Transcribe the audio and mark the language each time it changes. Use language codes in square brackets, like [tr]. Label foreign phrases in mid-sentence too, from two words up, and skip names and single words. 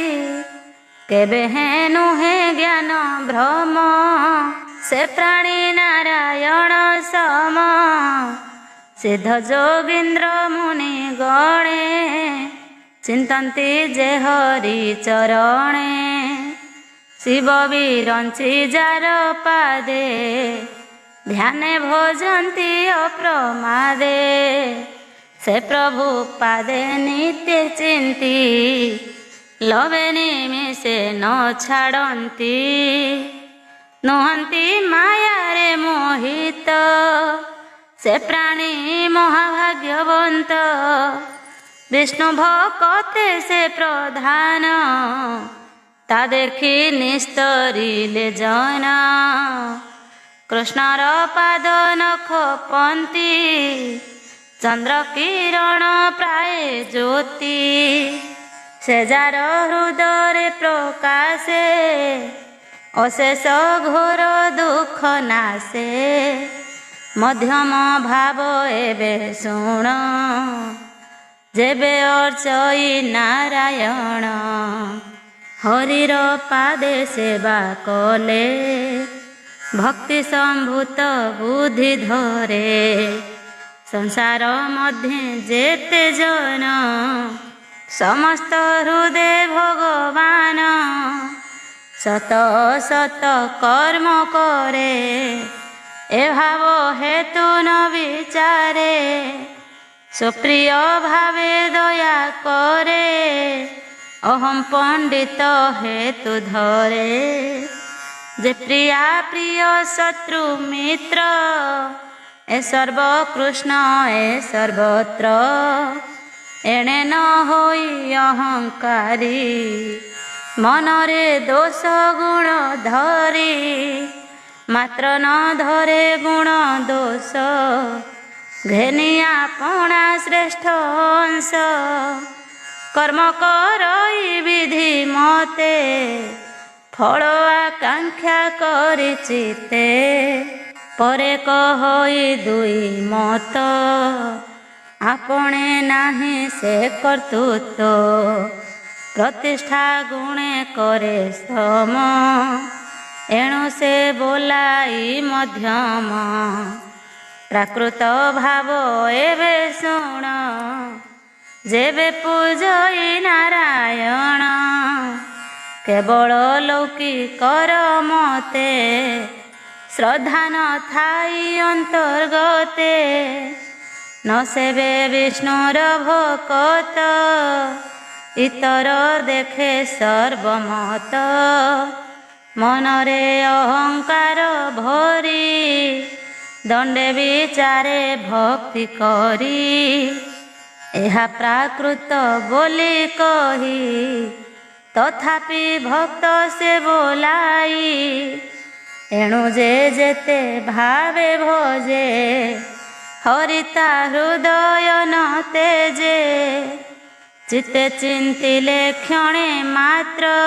[or] କେବେ ହେନୁ ହେ ଜ୍ଞାନ ଭ୍ରମ ସେ ପ୍ରାଣୀ ନାରାୟଣ ସମ ସିଦ୍ଧ ଯୋଗୀନ୍ଦ୍ର ମୁନି ଗଣେ ଚିନ୍ତନ୍ତି ଯେ ହରି ଚରଣେ ଶିବ ବିରଞ୍ଚି ଯାର ପାଦେ ଧ୍ୟାନେ ଭଜନ୍ତି ଅପ୍ରମାଦେ ସେ ପ୍ରଭୁ ପାଦେ ନିତ୍ୟ ଚିନ୍ତି ଲବେ ନିମିଷେ ନ ଛାଡ଼ନ୍ତି ନୁହନ୍ତି ମାୟା ରେ ମୋହିତ ସେ ପ୍ରାଣୀ ମହାଭାଗ୍ୟବନ୍ତ ବିଷ୍ଣୁ ଭକ୍ତେ ସେ ପ୍ରଧାନ ତା ଦେଖୀ ନିସ୍ତରିଲେ ଜନ କୃଷ୍ଣର ପାଦ ନଖ ପନ୍ତି ଚନ୍ଦ୍ର କିରଣ ପ୍ରାୟ ଜ୍ୟୋତି ସେ ଯାର ହୃଦୟ ପ୍ରକାଶେ ଅଶେଷ ଘୋର ଦୁଖ ନାଶେ ମଧ୍ୟମ ଭାବ ଏବେ ଶୁଣ ଯେବେ ଅର୍ଚ୍ଚଇ ନାରାୟଣ ହରିର ପାଦେ ସେବା କଲେ ଭକ୍ତି ସମ୍ଭୂତ ବୁଦ୍ଧି ଧରେ ସଂସାର ମଧ୍ୟ ଯେତେ ଜନ ସମସ୍ତ ହୃଦୟ ଭଗବାନ ସତ ସତ କର୍ମ କରେ ଏ ଭାବ ହେତୁ ନ ବିଚାରେ ସୁପ୍ରିୟ ଭାବେ ଦୟା କରେ ଅହମ ପଣ୍ଡିତ ହେତୁ ଧରେ ଯେ ପ୍ରିୟା ପ୍ରିୟ ଶତ୍ରୁ ମିତ୍ର ଏ ସର୍ବକୃଷ୍ଣ ଏ ସର୍ବତ୍ର ଏଣେ ନ ହୋଇ ଅହଙ୍କାରୀ ମନରେ ଦୋଷ ଗୁଣ ଧରୀ ମାତ୍ର ନ ଧରେ ଗୁଣ ଦୋଷ ଘେନିଆ ପଣା ଶ୍ରେଷ୍ଠ ଅଂଶ କର୍ମ କରଇ ବିଧି ମତେ ଫଳ ଆକାଂକ୍ଷା କରି ଚିତେ ପରେ କହଇ ଦୁଇ ମତ ଆପଣେ ନାହି ସେ କର୍ତ୍ତୃତ୍ୱ ପ୍ରତିଷ୍ଠା ଗୁଣେ କରେ ସମ ଏଣୁ ସେ ବୋଲାଇ ମଧ୍ୟମ ପ୍ରାକୃତ ଭାବ ଏବେ ଶୁଣ ଯେବେ ପୂଜଇ ନାରାୟଣ କେବଳ ଲୌକିକର ମତେ ଶ୍ରଦ୍ଧା ନ ଥାଇ ଅନ୍ତର୍ଗତେ ନ ସେବେ ବିଷ୍ଣୁର ଭକତ ଇତର ଦେଖେ ସର୍ବମତ ମନରେ ଅହଙ୍କାର ଭରୀ ଦଣ୍ଡେ ବିଚାରେ ଭକ୍ତି କରୀ ଏହା ପ୍ରାକୃତ ବୋଲୀ କହୀ ତଥାପି ଭକ୍ତ ସେ ବୋଲାଇ ଏଣୁ ଯେ ଯେତେ ଭାବେ ଭୋଜେ ହରିତା ହୃଦୟ ନ ତେଜେ ଚିତ୍ତେ ଚିନ୍ତିଲେ କ୍ଷଣେ ମାତ୍ର